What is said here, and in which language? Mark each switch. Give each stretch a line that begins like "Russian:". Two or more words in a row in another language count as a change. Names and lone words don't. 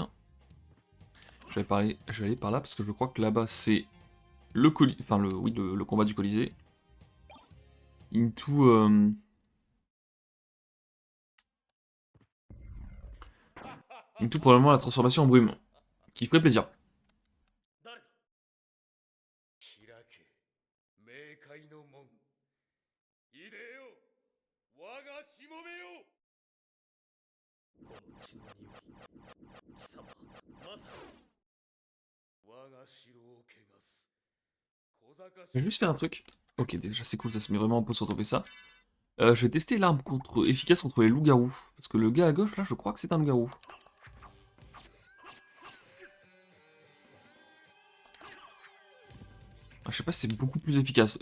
French: Je vais aller par là, parce que je crois que là-bas, c'est le colis... Enfin, oui, le combat du Colisée. Into... Into, probablement, la transformation en brume. Qui ferait plaisir.
Japanese: 開け冥界の門いでよ我がしもべよこの血の匂い貴様まさに我が城を汚す小賢し
French: Je vais juste faire un truc. Ok, déjà, c'est cool, ça se met vraiment en pause quand on fait ça. Je vais tester l'arme efficace contre les loups-garous. Parce que le gars à gauche, là, je crois que c'est un loup-garou. Ah, je sais pas si c'est beaucoup plus efficace.